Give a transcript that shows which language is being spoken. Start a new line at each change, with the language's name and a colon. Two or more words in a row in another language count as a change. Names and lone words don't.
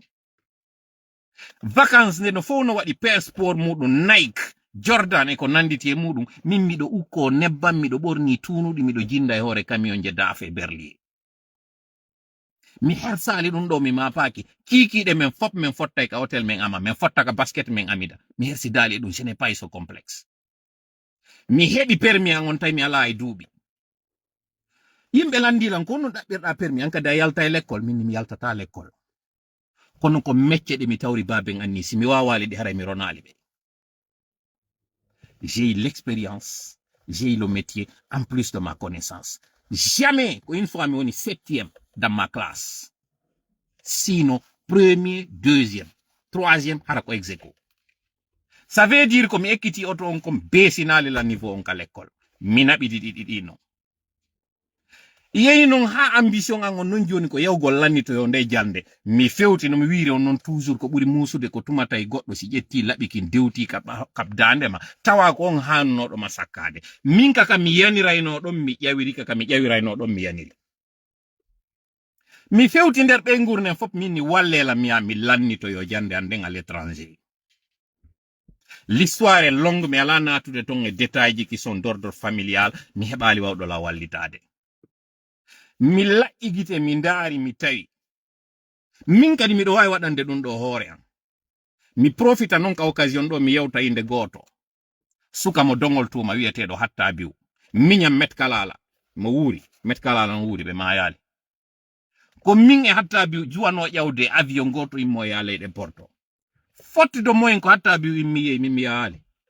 Fula: Vacances nde no fof no waɗi passeport muɗum Nike, Jordan e ko nanditi e muɗum min miɗo ukko nebbam miɗo ɓorni tunuɗi miɗo jinda e hoore camion je dafe Berlier. Mi hersali ɗum ɗo mi mapaki kikiɗe men fop men fotta ka hotel men ama men fotta ka basket men amida mi hersi dali ɗum
French: ce n'est pas so complexe.
Fula: Mi heɓi permis an on tawi mi ala e duuɓi. Yimɓe landilan ko no ɗaɓɓirɗa permis an kadi a yalta e l'école min mi yaltata l'école. Kono ko mecce ɗe mi tawri baben anni si mi wawali ɗi haray mi ronali ɓe.
French: J'ai eu l'expérience, j'ai eu le métier en plus de ma connaissance. Jamais, une fois,
Fula: mi woni 7e
French: dans ma classe. Sinon, premier, deuxième, troisième, harako ex aequo. Ça veut dire que
Fula: mi ekkiti auto on comme besinali la niveau on ka l'école. Mi naɓi ɗiɗi non. yeyi non ha ambition an on non joni ko yewgol lannito yo nde jande mi fewti no mi wiiri on non toujours ko ɓuri musude ko tumata e goɗɗo si ƴetti laɓikin dewti kab dandema tawa ko on hannoɗo ma sakkade min kaka mi yanirayno ɗon mi ƴawiri kaka mi ƴawirayno ɗon mi yaniri mi fewti nder ɓe gurnen fop min ni wallela mi lannito yo jande an nden
French: à l'étranger. L'histoire est longue mais
Fula: ala natude ton e
French: détails qui sont d'ordre familial
Fula: mi heɓali wawɗo la wallitade mi laƴƴi gite mi ndaari mi tawi min kadi miɗo wawi waɗande ɗum ɗo hoore am mi profita non ka occasion ɗo mi yewta inde goto suka mo dongol tuma wiyeteɗo hatta biw miñam met kalala mo wuuri met kalala no wuuri ɓe mayali ko min e hatta biw juwano ƴawde avion goto immo ya leyɗe porto fottido moyen ko hatta biw immi yeyi min mi yahali